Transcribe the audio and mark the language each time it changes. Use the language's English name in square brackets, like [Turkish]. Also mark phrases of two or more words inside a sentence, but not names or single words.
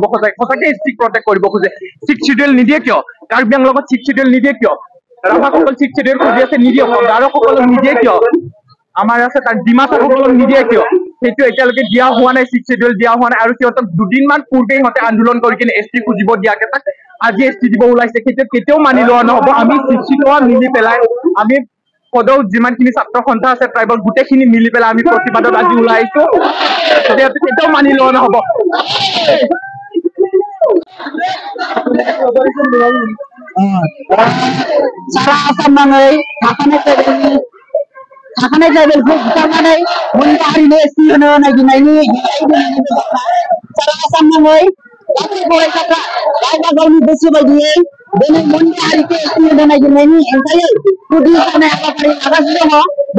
[Assamese] সঁচাকে এছটিক প্ৰটেক্ট কৰিব খোজে [English] 6th schedule [Assamese] নিদিয়ে কিয় কাৰ্বি আংলঙত লগত [English] 6th schedule [Assamese] নিদিয়ে কিয় ৰাভাসকল [English] 6th schedule [Assamese] খুজি আছে নিদিয়ে গাৰোসকলক নিদিয়ে কিয় আমাৰ আছে তাৰ ডিমাছাসকলক নিদিয়ে কিয় সেইটো এতিয়ালৈকে দিয়া হোৱা নাই [English] 6th schedule [Assamese] দিয়া হোৱা নাই আৰু সিহঁতক দুদিনমান পূৰ্বে সিহঁতে আন্দোলন কৰি কিনে এছটি খুজিব দিয়াকে তাক আজি এছটি দিব ওলাইছে কেতিয়াও মানি লোৱা নহ'ব আমি শিক্ষিত মিলি পেলাই আমি পদৌ যিমানখিনি ছাত্ৰ সন্থা আছে ট্ৰাইবল গোটেইখিনি মিলি পেলাই আমি প্ৰতিবাদত আজি ওলাই আহিছো কেতিয়াও মানি লোৱা নহ'ব [Bodo] सारा आसाम नाङै थाखानाय ट्राइबेलखौ बुथारनानै मोनसे हारिनो एसटि होनो नागिरनायनि सारा आसाम नाङै गासै फरायसाफ्रा गावबा गावनि गोसो बायदियै दिनै मोनसे हारिखौ एसटि होनो नागिरनायनि हेंथायै गुदि जानाय हाबाफारि लागासिनो दङ